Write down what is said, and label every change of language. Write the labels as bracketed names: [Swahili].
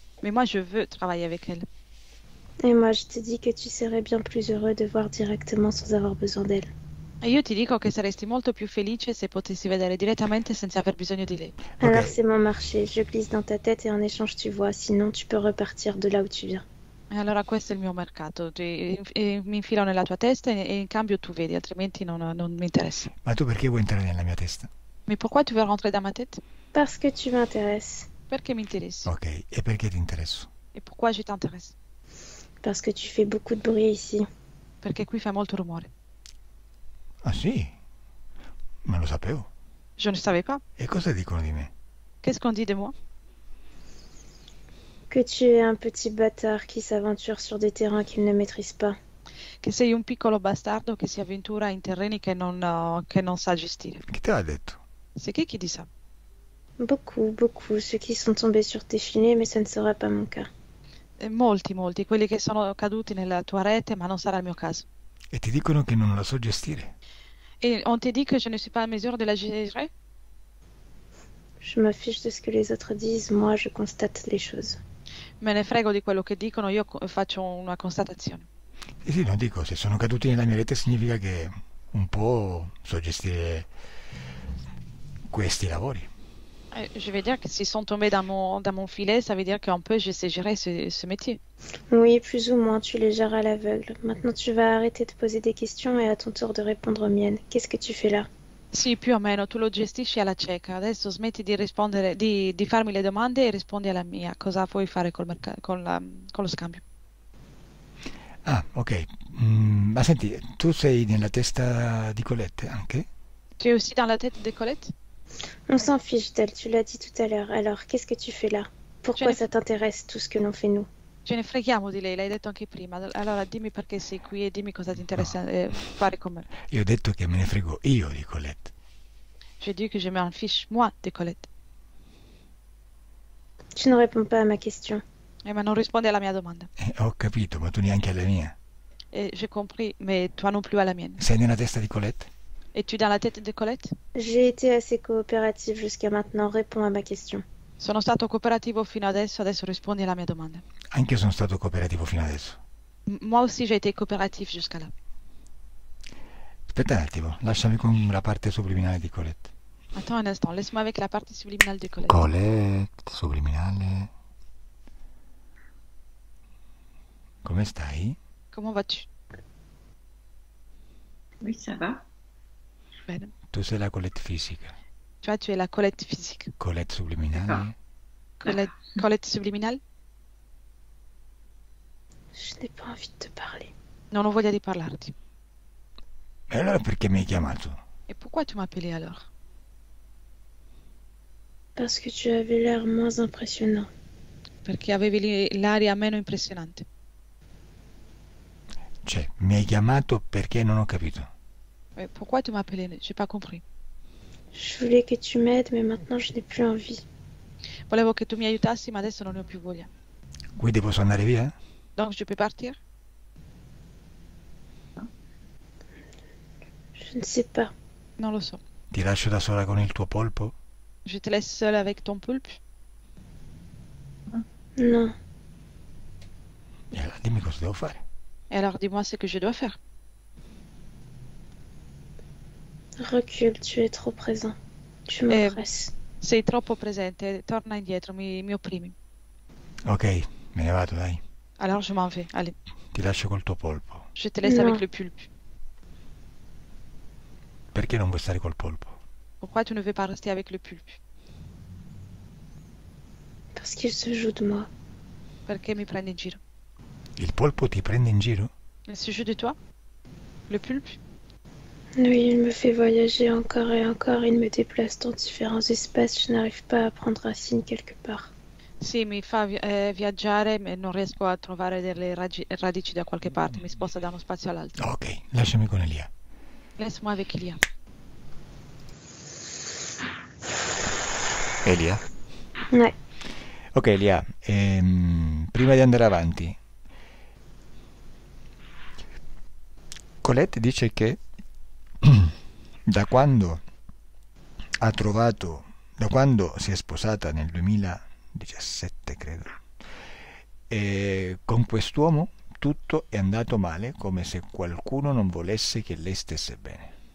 [French] Mais moi je veux travailler avec elle. Et moi, je te dis que tu serais bien plus heureux de voir directement sans avoir besoin d'elle. [Italian] E io ti dico che saresti molto più felice se potessi vedere direttamente senza aver bisogno di lei. [French] Alors c'est mon marché, je glisse dans ta tête et en échange tu vois, sinon tu peux repartir de là où tu viens. [Italian] E allora questo è il mio mercato. Mi infilo nella tua testa e in cambio tu vedi, altrimenti non mi interessa. Ma tu perché vuoi entrare nella mia testa? [French] Mais pourquoi tu veux rentrer dans ma tête? Parce que tu m'intéresses. [Italian] Perché mi interessi? Ok, e perché ti interesso? [French] E pourquoi je t'intéresse? Parce que tu fais beaucoup de bruit ici. [Italian] Perché qui fai molto rumore. Ah sì? Ma lo sapevo. [French] Je ne savais pas. [Italian] E cosa dicono di me? [French] Qu'est-ce qu'on dit de moi? Que tu es un petit bâtard qui s'aventure sur des terrains qu'il ne maîtrise pas. [Italian] Che sei un piccolo bastardo che si avventura in terreni che non sa gestire. Chi te l'ha detto? [French] C'est qui dit ça? Beaucoup, ceux qui sont tombés sur tes filets, mais ça ne sera pas mon cas. [Italian] Molti, quelli che sono caduti nella tua rete, ma non sarà il mio caso. E ti dicono che non la so gestire. [French] Et on te dit que je ne suis pas à mesure de la gérer? Je me fiche de ce que les autres disent, moi je constate les choses. [Italian] Me ne frego di quello che dicono, io faccio una constatazione. Sì, non dico, se sono caduti nella mia rete significa che un po' so gestire questi lavori. [French] Je vais dire que s'ils sont tombés dans mon filet, ça veut dire qu'un peu je sais gérer ce métier. Oui, plus ou moins, tu les gères à l'aveugle. Maintenant tu vas arrêter de poser des questions et à ton tour de répondre aux miennes. Qu'est-ce que tu fais là? [Italian] Sì, più o meno, tu lo gestisci alla cieca. Adesso smetti di rispondere, di farmi le domande e rispondi alla mia. Cosa vuoi fare con lo scambio? Ah, ok. Ma senti, tu sei nella testa di Colette anche? [French] Tu es aussi dans la tête de Colette? On s'en fiche d'elle, tu l'as dit tout à l'heure. Alors, qu'est-ce que tu fais là? Pourquoi ça t'intéresse tout ce que l'on fait nous? [Italian] Ce ne freghiamo di lei, l'hai detto anche prima. Allora dimmi perché sei qui e dimmi cosa ti interessa fare con me. Io ho detto che me ne frego io di Colette. [French] J'ai dit que je m'en fiche, moi, de Colette. Tu ne réponds pas à ma question. [Italian] Ma non rispondi alla mia domanda. Ho capito, ma tu neanche alla mia. [French] J'ai compris, mais toi non plus à la mienne. [Italian] Sei nella testa di Colette? [French] Es-tu dans la tête de Colette? J'ai été assez coopérative jusqu'à maintenant. Réponds à ma question. [Italian] Sono stato cooperativo fino adesso rispondi alla mia domanda. Anche io sono stato cooperativo fino adesso. [French] Moi aussi j'ai été coopératif jusqu'à là. [Italian] Aspetta un attimo, lasciami con la parte subliminale di Colette. [French] Attends un instant, laisse-moi avec la partie subliminale de Colette. [Italian] Colette, subliminale. Come stai? [French] Comment vas-tu? Oui, ça va. [Italian] Bene. Tu sei la Colette fisica. [French] Tu es la Colette physique. Colette subliminale. Colette subliminale? Je n'ai pas envie de te parler. [Italian] Non ho voglia di parlarti. E allora perché mi hai chiamato? [French] Et pourquoi tu m'as appelé alors? Parce que tu avais l'air moins impressionnant. [Italian] Perché avevi l'aria meno impressionante. Cioè, mi hai chiamato perché non ho capito. [French] Pourquoi tu m'as appelé? J'ai pas compris. Je voulais que tu m'aides, mais maintenant je n'ai plus envie. [Italian] Volevo che tu mi aiutassi, ma adesso non ne ho più voglia. Quindi posso andare via? [French] Donc je peux partir? Je ne sais pas. [Italian] Non lo so. Ti lascio da sola con il tuo polpo? [French] Je te laisse seule avec ton poulpe? Non. [Italian] E allora dimmi cosa devo fare. [French] Et alors dis-moi ce que je dois faire. Recule, tu es trop présent. Tu m'oppresses. [Italian] Sei troppo presente, torna indietro, mi opprimi. Ok, me ne vado, dai. [French] Alors je m'en vais, allez. [Italian] Ti lascio col tuo polpo. [French] Je te laisse Non, avec le pulpe. [Italian] Perché non vuoi stare col polpo? [French] Pourquoi tu ne veux pas rester avec le pulpe? parce qu'il se joue de moi. [Italian] Perché mi prendi in giro? Il polpo ti prende in giro? [French] Il se joue de toi? Le pulpe? Oui, il me fait voyager encore et encore, il me déplace dans différents espaces, je n'arrive pas à prendre racine quelque part. [Italian] Sì, mi fa viaggiare, ma non riesco a trovare delle radici da qualche parte, mi sposta da uno spazio all'altro. Ok, lasciami con Elia. [French] Laisse-moi avec Ilia. [Italian] Elia? [French] Ouais. [Italian] Ok, Elia, prima di andare avanti, Colette dice che da quando da quando si è sposata nel 2017, credo, con quest'uomo tutto è andato male, come se qualcuno non volesse che lei stesse bene.